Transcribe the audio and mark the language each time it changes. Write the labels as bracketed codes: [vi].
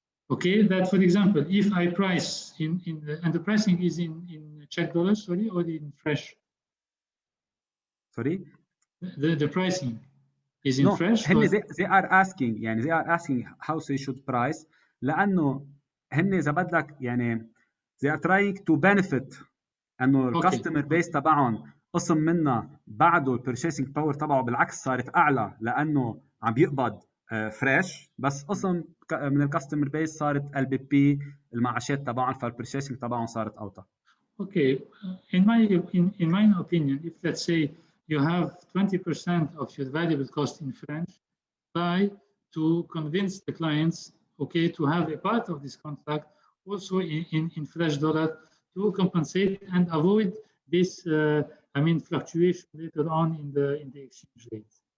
[en] Okay, that for example, if I price and the pricing is in Czech dollars, sorry, or in fresh? Sorry? The pricing is in fresh? they are asking how they should price، [ar] لأنه هن اذا بدك يعني [en] they are trying to benefit [ar] انه الكاستمر بيس تبعهم قسم منها بعده البيرشيسنج باور تبعه بالعكس صارت اعلى لانه عم بيقبض فريش، بس قسم من الكاستمر بيس صارت ال بي بي المعاشات تبعهم فالبيرشيسنج تبعهم صارت اوطى. [en] Okay, in my opinion, if let's say you have 20% of your variable cost in French, try to convince the clients, okay, to have a part of this contract also in fresh dollar to compensate and avoid this, fluctuation later on in the exchange rate.